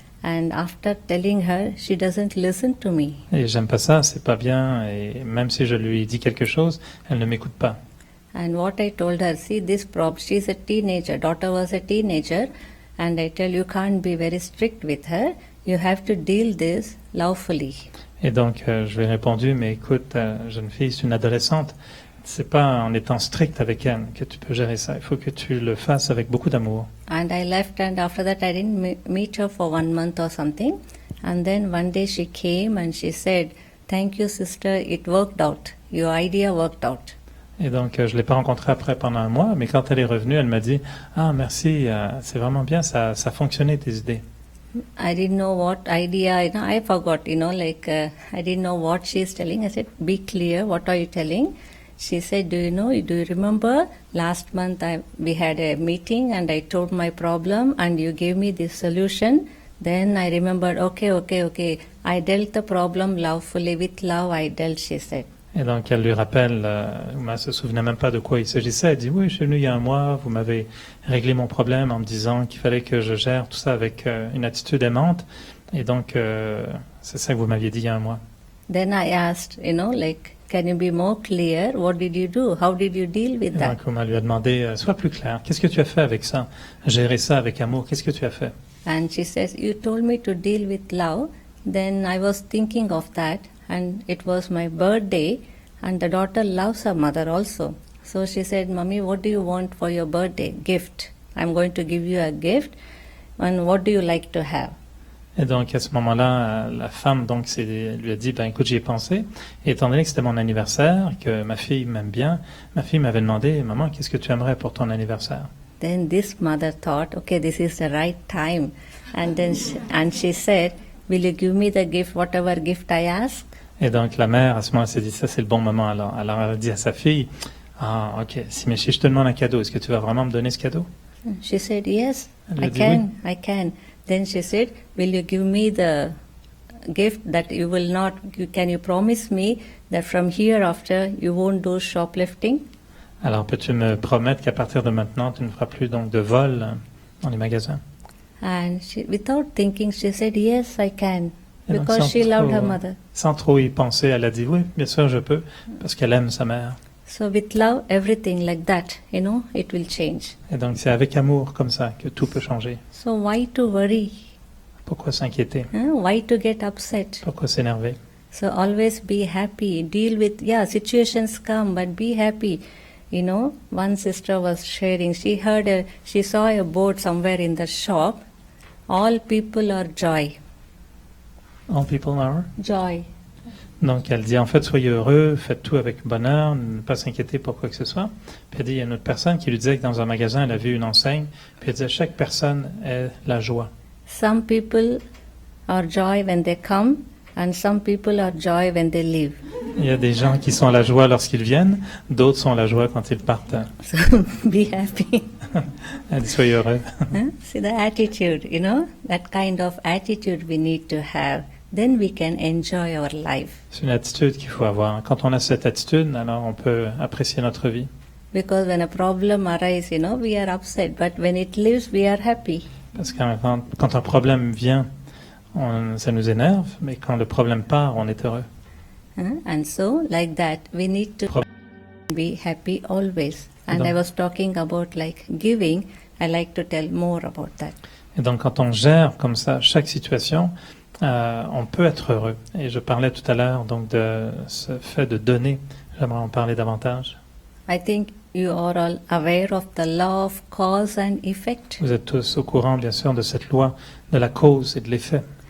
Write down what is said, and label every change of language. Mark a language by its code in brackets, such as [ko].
[en] And after telling her, she doesn't listen to me. [fr] Et j'aime pas ça, c'est pas bien, et même si je lui dis quelque chose, elle ne m'écoute pas. [en] And what I told her, see this problem, she's a teenager, daughter was a teenager, and I tell you can't be very strict with her, you have to deal this lawfully. [fr] Et donc je lui ai répondu, mais écoute, jeune fille, c'est une adolescente, c'est pas en étant strict avec elle que tu peux gérer ça, il faut que tu le fasses avec beaucoup d'amour. [en] And I left, and after that I didn't meet her for 1 month or something. And then one day she came and she said, thank you sister, it worked out, your idea worked out. [fr] Et donc je l'ai pas rencontrée après pendant un mois, mais quand elle est revenue, elle m'a dit, ah merci, c'est vraiment bien, ça fonctionnait tes idées. [en] I didn't know what idea, I forgot, like I didn't know what she's telling. I said, be clear, what are you telling? She said, do you remember last month we had a meeting and I told my problem and you gave me this solution. Then I remembered, okay. I dealt the problem lawfully, with love I dealt, she said. [fr] Et donc elle lui rappelle, Uma se souvenait même pas de quoi il s'agissait. Elle dit, oui, je suis venue il y a un mois, vous m'avez réglé mon problème en me disant qu'il fallait que je gère tout ça avec une attitude aimante. Et donc c'est ça que vous m'aviez dit il y a un mois. [en] Then I asked, can you be more clear? What did you do? How did you deal with that? [fr] Donc Uma lui a demandé, sois plus clair, qu'est-ce que tu as fait avec ça? Gérer ça avec amour, qu'est-ce que tu as fait? [en] And she says, you told me to deal with love. Then I was thinking of that, and it was my birthday, and the daughter loves her mother also. So she said, Mommy, what do you want for your birthday? Gift. I'm going to give you a gift. And what do you like to have? [fr] Et donc à ce moment-là, la femme donc lui a dit, ben écoute, j'y ai pensé. Et étant donné que c'était mon anniversaire, que ma fille m'aime bien, ma fille m'avait demandé, maman, qu'est-ce que tu aimerais pour ton anniversaire? [en] Then this mother thought, okay, this is the right time. And then she said, will you give me the gift, whatever gift I ask? [fr] Et donc la mère à ce moment-là s'est dit, ça c'est le bon moment. Alors elle a dit à sa fille, ah ok, si je te demande un cadeau, est-ce que tu vas vraiment me donner ce cadeau? [en] She said, yes, I can. Then she said, will you give me the gift that you will not, can you promise me that from hereafter you won't do shoplifting? [fr] Alors peux-tu me promettre qu'à partir de maintenant, tu ne feras plus donc de vol dans les magasins? [en] And without thinking, she said, yes, I can, [fr] Et donc, [en] because she loved her mother. [fr] Sans trop y penser, elle a dit, oui, bien sûr, je peux, parce qu'elle aime sa mère. [en] So with love, everything like that, it will change. [fr] Et donc c'est avec amour comme ça que tout peut changer. [en] So why to worry? [fr] Pourquoi s'inquiéter? [en] Why to get upset? [fr] Pourquoi s'énerver? [en] So always be happy. Deal with, situations come, but be happy. One sister was sharing, she saw a board somewhere in the shop, all people are joy. All people are? Joy. [fr] Donc elle dit en fait soyez heureux, faites tout avec bonheur, ne pas s'inquiéter pour quoi que ce soit. Puis elle dit il y a une autre personne qui lui disait que dans un magasin elle a vu une enseigne, puis elle disait chaque personne est la joie. [en] Some people are joy when they come and some people are joy when they leave. [fr] Il y a des gens qui sont la joie lorsqu'ils viennent, d'autres sont la joie quand ils partent. [en] So be happy. [fr] Elle dit soyez heureux. [en] See the attitude, that kind of attitude we need to have. Then we can enjoy our life. [fr] C'est une attitude qu'il faut avoir. Quand on a cette attitude, alors on peut apprécier notre vie. [en] Because when a problem arises, we are upset, but when it leaves, we are happy. [fr] Parce que quand un problème vient, ça nous énerve, mais quand le problème part, on est heureux. [en] And so, like that, we need to be happy always. And I was talking about giving. I like to tell more about that. [fr] Et donc, quand on gère comme ça chaque situation, on peut être heureux. Et je parlais tout à l'heure donc de ce fait de donner. J'aimerais en parler davantage. [en] I think you are all aware of the law of cause and effect. [fr] Vous êtes tous au courant, bien sûr, de cette loi de la cause et de l'effet.